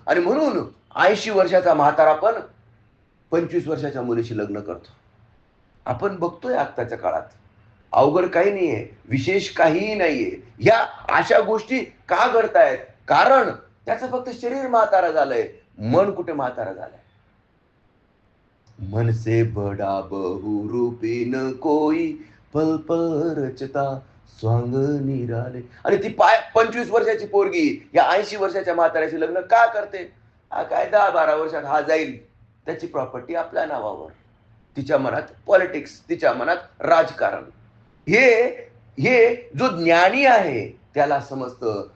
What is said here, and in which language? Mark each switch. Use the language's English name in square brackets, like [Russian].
[Marathi] आणि म्हणून 80 वर्षाचा म्हातारा पण 25 वर्षाच्या मुलीशी लग्न करतो. आपण बघतोय आत्ताच्या काळात. अवघड काही नाहीये, विशेष काहीही नाहीये. या अशा गोष्टी का घडतायत? कारण त्याचं फक्त शरीर म्हातारा झालंय, मन कुठे म्हातारा झालंय? [Hindi] मन से बड़ा बहुरूपी न कोई, पल पल रचता स्वांग निराले. [Marathi] आणि ती 25 वर्षाची पोरगी या 80 वर्षाच्या म्हाताऱ्याशी लग्न का करते? काय 10-12 वर्षात हा जाईल, त्याची प्रॉपर्टी आपल्या नावावर, तिच्या मनात पॉलिटिक्स, तिच्या मनात राजकारण. हे जो ज्ञानी आहे त्याला समजतं.